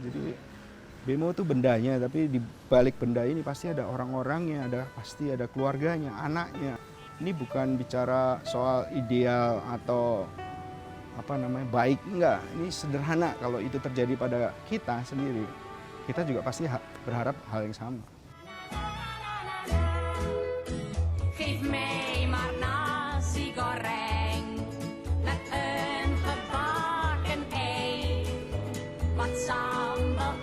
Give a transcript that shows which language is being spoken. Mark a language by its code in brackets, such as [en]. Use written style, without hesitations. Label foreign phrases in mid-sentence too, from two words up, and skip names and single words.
[id] Jadi bemo itu bendanya, tapi di balik benda ini pasti ada orang-orangnya, pasti ada keluarganya, anaknya. Ini bukan bicara soal ideal atau baik, enggak. Ini sederhana. Kalau itu terjadi pada kita sendiri, kita juga pasti berharap hal yang sama. [nl] Geef mij maar nasi goreng met een gebakken ei, wat sambal